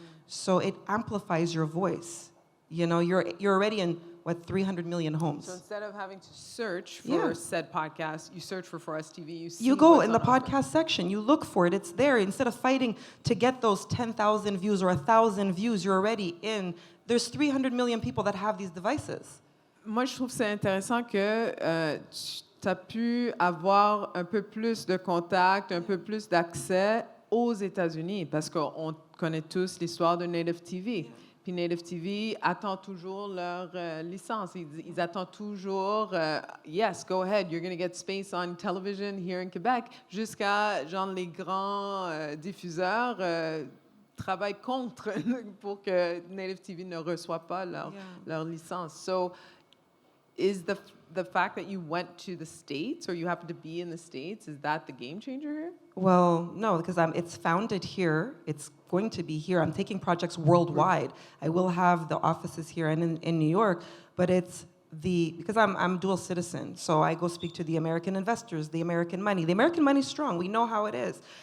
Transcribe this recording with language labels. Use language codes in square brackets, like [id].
[en] So it amplifies your voice. You're already in 300 million homes. So instead of having to search for said podcast, you search for Us TV. You go in the podcast section, you look for it, it's there. Instead of fighting to get those 10,000 views or 1,000 views, you're already in. There's 300 million people that have these devices. [fr] Moi, je trouve que c'est intéressant que tu as pu avoir un peu plus de contact, un peu plus d'accès aux États-Unis, parce qu'on connaît tous l'histoire de Native TV. Puis Native TV attend toujours leur licence. Ils attendent toujours, [en] yes, go ahead, you're going to get space on television here in Québec, [fr] jusqu'à genre les grands diffuseurs travaillent contre pour que Native TV ne reçoive pas leur licence. [en] So, is the fact that you went to the States or you happen to be in the States, is that the game changer here? Well, no, because it's founded here. It's going to be here. I'm taking projects worldwide. I will have the offices here and in New York, but it's because I'm dual citizen, so I go speak to the American investors, the American money. The American money's strong. We know how it is.